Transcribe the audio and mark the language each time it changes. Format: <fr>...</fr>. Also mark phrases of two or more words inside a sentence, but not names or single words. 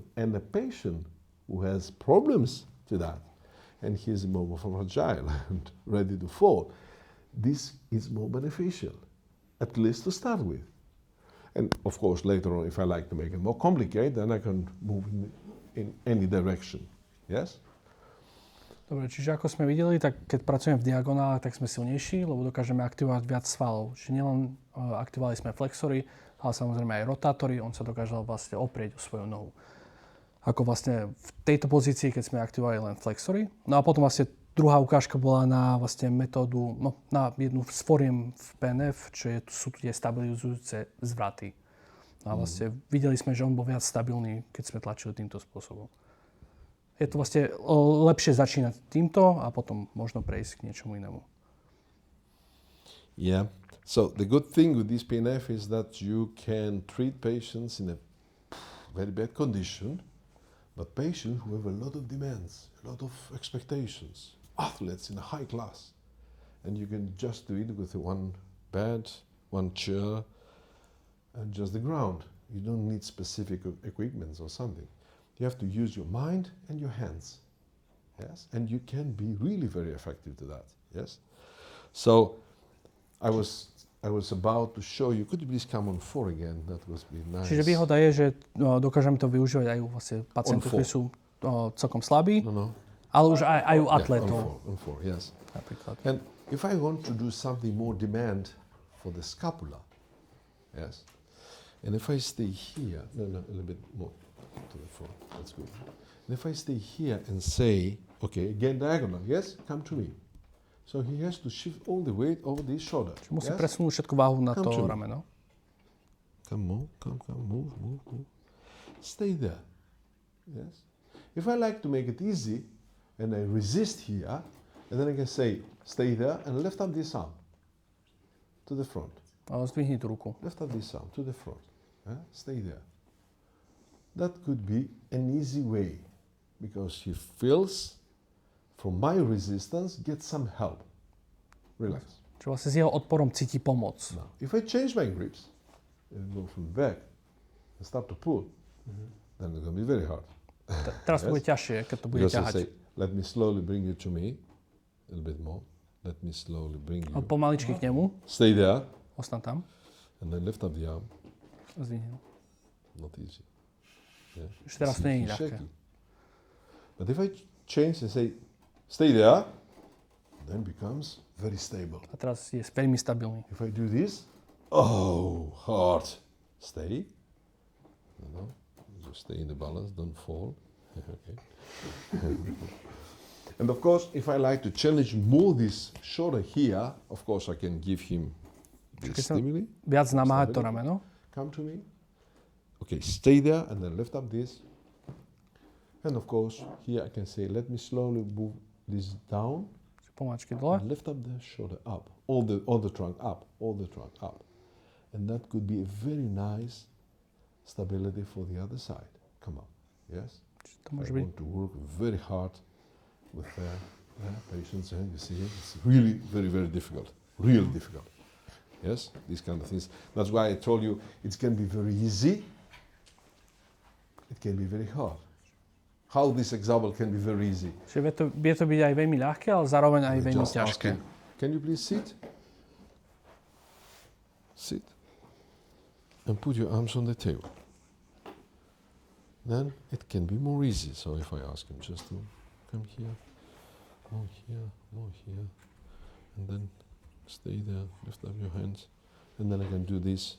<en>And the patient who has problems to that, and he's more fragile and ready to fall, this is more beneficial, at least to start with. And of course, later on, if I like to make it more complicated, then I can move in any direction. Yes?</en> <sk>Dobre, čiže ako sme videli, tak keď pracujeme v diagonálach, tak sme silnejší, lebo dokážeme aktivovať viac svalov. Čiže nielen aktivovali sme flexory, ale samozrejme aj rotátory, on sa dokážal vlastne oprieť o svoju nohu. Ako vlastne v tejto pozícii, keď sme aktivovali len flexory. No a potom vlastne druhá ukážka bola na vlastne metódu, na jednu z foriem v PNF, sú tu tie stabilizujúce zvraty. No a vlastne videli sme, že on bol viac stabilný, keď sme tlačili týmto spôsobom. Je to vlastne lepšie začínať týmto a potom možno prejsť k niečomu inému.</sk> <en>Yeah. So the good thing with this PNF is that you can treat patients in a very bad condition, but patients who have a lot of demands, a lot of expectations, athletes in a high class, and you can just do it with one bed, one chair, and just the ground. You don't need specific equipment or something. You have to use your mind and your hands, yes, and you can be really very effective to that, yes. So, I was about to show you. Could you please come on 4 again? That would be nice.</en> <sk>Čiže výhoda je, že dokážeme to využívať aj u vlastne pacientov, ktorí sú celkom slabí, ale už aj u atletov.</sk> <en>On 4, yes.</en> <sk>Napríklad.</sk> <en>And if I want to do something more demand for the scapula, yes, and if I stay here, a little bit more to the front, that's good. And if I stay here and say, okay, again diagonal, yes, come to me. So he has to shift all the weight over this shoulder.</en> <sk>Čiže musí presunúť všetku váhu na to</sk> <en>Come</en> <sk>rameno.</sk> <en>Come, move. Stay there, yes. If I like to make it easy, and I resist here, and then I can say, stay there, and lift up this arm to the front.</en> <sk>Zdvihni tú ruku.</sk> <en>Lift up this arm to the front. Stay there. That could be an easy way, because he feels from my resistance, get some help. Relax.</en> <sk>Čiže vlastne s jeho odporom cíti pomoc.</sk> <en>Now, if I change my grips and go from back and start to pull, then it's going to be very hard.</en> <sk>Teraz bude ťažšie, keď to bude</sk> <en>Because I</en> <sk>ťahať.</sk> <en>say, let me slowly bring you to me, a little bit more. Let me slowly bring you.</en> <sk>Pomaličky k nemu.</sk> <en>Stay there,</en> <sk>Ostan tam.</sk> <en>and then lift up the arm.</en> <sk>Zdvihni ho.</sk> <en>Not easy. Yeah.</en> <sk>Ešte teraz to nie je</sk> <en>It's</en> <sk>ľahké.</sk> <en>shaky. But if I change and say, stay there, then becomes very stable.</en> <sk>A teraz je veľmi stabilný.</sk> <en>If I do this, hard. Stay. No. Just stay in the balance, don't fall. Okay. And of course, if I like to challenge more this shoulder here, of course I can give him</en> <sk>Keď</sk> <en>this</en> <sk>som</sk> <en>stimuli.</en> <sk>viac namáhať to rameno.</sk> <en>Come to me. Okay, stay there and then lift up this. And of course, here I can say, let me slowly move this down. Pomaličky dole. And lift up the shoulder up, all the trunk up, and that could be a very nice stability for the other side. Come on, yes.</en> <sk>To môže</sk> <en>I</en> <sk>byť.</sk> <en>want to work very hard with patients, and you see, it's really very difficult, really difficult. Yes, these kind of things. That's why I told you it can be very easy. It can be very hard. How this example can be very easy.</en> <sk>Čiže vie to byť aj veľmi ľahké, ale zároveň aj veľmi</sk> <en>Just</en> <sk>ťažké.</sk> <en>asking, can you please sit? Sit. And put your arms on the table. Then it can be more easy. So if I ask him just to come here, more here, and then stay there, lift up your hands, and then I can do this.</en>